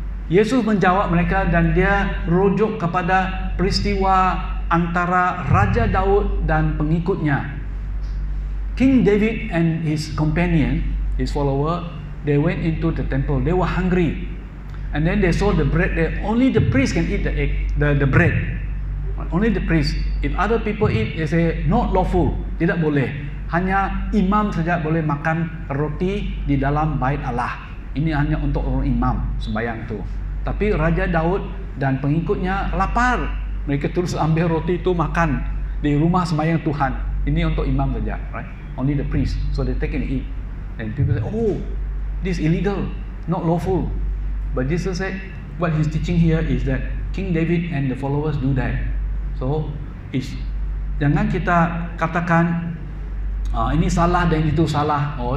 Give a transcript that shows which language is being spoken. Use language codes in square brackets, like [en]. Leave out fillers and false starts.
[ms] Yesus menjawab mereka dan dia rujuk kepada peristiwa antara Raja Daud dan pengikutnya. [en] King David and his companion, his follower, they went into the temple. They were hungry, and then they saw the bread there. Only the priest can eat the bread. Only the priest. If other people eat, they say not lawful, [ms] tidak boleh. Hanya imam saja boleh makan roti di dalam bait Allah. Ini hanya untuk orang imam sembahyang tu. Tapi Raja Daud dan pengikutnya lapar. Mereka terus ambil roti itu makan di rumah sembahyang Tuhan. Ini untuk imam saja, [en] right? Only the priest. So they take and eat. And people say, "Oh, this is illegal, not lawful." But Jesus said, what he's teaching here is that King David and the followers do that. [ms] So, jangan kita katakan ini salah dan itu salah.